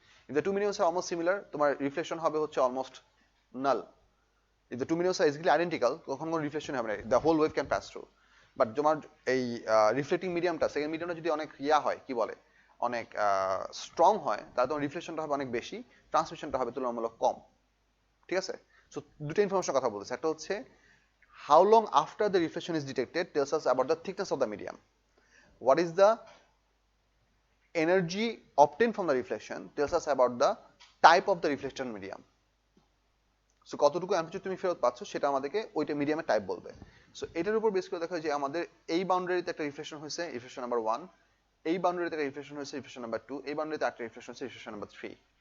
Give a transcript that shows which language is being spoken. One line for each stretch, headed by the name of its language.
English: if the two mediums are almost similar,
Bangla: তোমার reflection হবে হচ্ছে
English: Almost null. If the two mediums are exactly identical,
Bangla: তখন কোনো reflection হবে না,
English: The whole wave can pass through.
Bangla: But তোমার এই রিফ্লেক্টিং মিডিয়ামটা, সেকেন্ড মিডিয়ামটা যদি অনেক হয়, কি বলে, অনেক স্ট্রং হয়, তাহলে তোমার রিফ্লেকশনটা হবে অনেক বেশি, ট্রান্সমিশনটা হবে তুলনামূলক কম। ঠিক আছে? সো দুটো ইনফরমেশন কথা বলতেছে, একটা হচ্ছে
English: how long after the reflection is detected tells us about the thickness of the medium. What is the energy obtained from the reflection tells us about the type of the reflection medium.
Bangla: So কতটুকু amplitude তুমি ফেরত পাচ্ছ সেটা আমাদেরকে ওইটা মিডিয়ামের type বলবে। So এটার উপর বেস করে দেখা যায় যে আমাদের এই বাউন্ডারিতে একটা রিফ্লেকশন হয়েছে, রিফ্লেকশন নাম্বার 1, এই বাউন্ডারিতে একটা রিফ্লেকশন হয়েছে, রিফ্লেকশন নাম্বার 2, এই বাউন্ডারিতে একটা রিফ্লেকশন হয়েছে, রিফ্লেকশন নাম্বার 3।